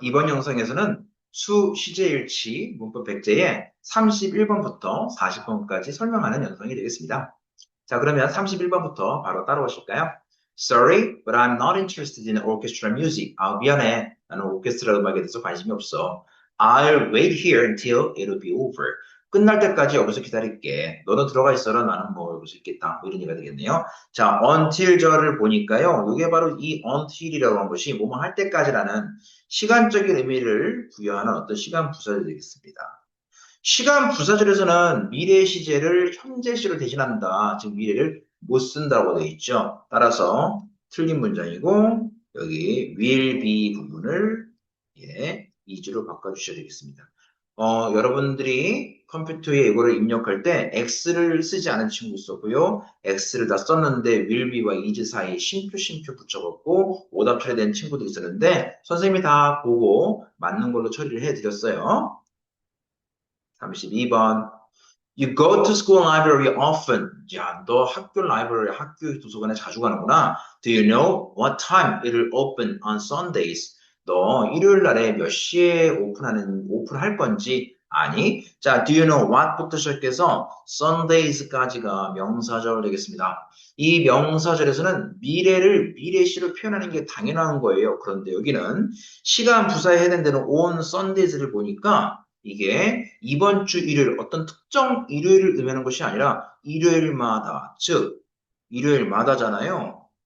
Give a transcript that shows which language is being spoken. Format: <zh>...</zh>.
<ko>이번 영상에서는 수 시제일치 문법 백제의 31번부터 40번까지 설명하는 영상이 되겠습니다. 자, 그러면 31번부터 바로 따라오실까요?</ko> <en>Sorry, but I'm not interested in orchestral music.</en> <ko>아, 미안해. 나는 오케스트라 음악에 대해서 관심이 없어.</ko> <en>I'll wait here until it'll be over.</en> <ko>끝날 때까지 여기서 기다릴게. 너는 들어가 있어라. 나는 뭐 여기서 있겠다. 뭐 이런 얘기가 되겠네요. 자, until절을 보니까요. 이게 바로 이 until이라고 하는 것이 뭐뭐 할 때까지라는 시간적인 의미를 부여하는 어떤 시간 부사절이 되겠습니다. 시간 부사절에서는 미래 시제를 현재 시로 대신한다. 즉 미래를 못 쓴다고 되어 있죠. 따라서 틀린 문장이고 여기 will be 부분을 is로 바꿔주셔야 되겠습니다. 여러분들이 컴퓨터에 이거를 입력할 때 x를 쓰지 않은 친구 있었고요. x를 다 썼는데 will be와 is 사이에 쉼표 붙여갖고 오답 처리된 친구도 있었는데 선생님이 다 보고 맞는 걸로 처리를 해드렸어요. 32번.</ko> <en>You go to school library often.</en> <ko>야, 너 학교 라이브러리, 학교 도서관에 자주 가는구나.</ko> <en>Do you know what time it'll open on Sundays?</en> <ko>너 일요일 날에 몇 시에 오픈할 건지 아니? 자,</ko> <en>do you know what</en> <ko>부터 시작해서 Sundays까지가 명사절 되겠습니다. 이 명사절에서는 미래시로 표현하는 게 당연한 거예요. 그런데 여기는 시간 부사에 해당되는 on Sundays를 보니까 이게 이번 주 일요일 어떤 특정 일요일을 의미하는 것이 아니라 일요일마다, 즉 일요일마다잖아요.</ko>